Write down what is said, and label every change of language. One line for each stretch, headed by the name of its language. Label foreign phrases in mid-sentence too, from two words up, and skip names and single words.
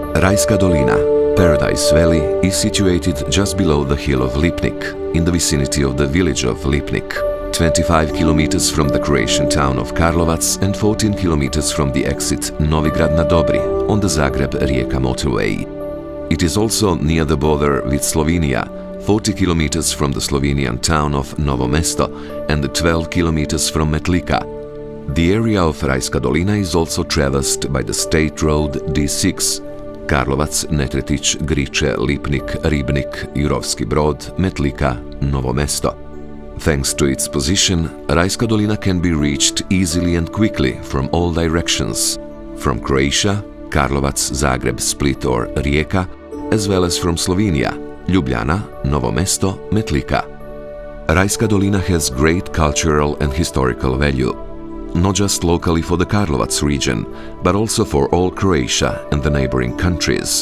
English: Rajska Dolina, Paradise Valley, is situated just below the hill of Lipnik, in the vicinity of the village of Lipnik, 25 kilometers from the Croatian town of Karlovac and 14 kilometers from the exit Novigrad na Dobri on the Zagreb-Rijeka motorway. It is also near the border with Slovenia, 40 kilometers from the Slovenian town of Novo Mesto and 12 kilometers from Metlika. The area of Rajska Dolina is also traversed by the state road D6, Karlovac, Netretić, Griče, Lipnik, Ribnik, Jurovski Brod, Metlika, Novo Mesto. Thanks to its position, Rajska Dolina can be reached easily and quickly from all directions, from Croatia, Karlovac, Zagreb, Split or Rijeka, as well as from Slovenia, Ljubljana, Novo Mesto, Metlika. Rajska Dolina has great cultural and historical value, not just locally for the Karlovac region, but also for all Croatia and the neighboring countries.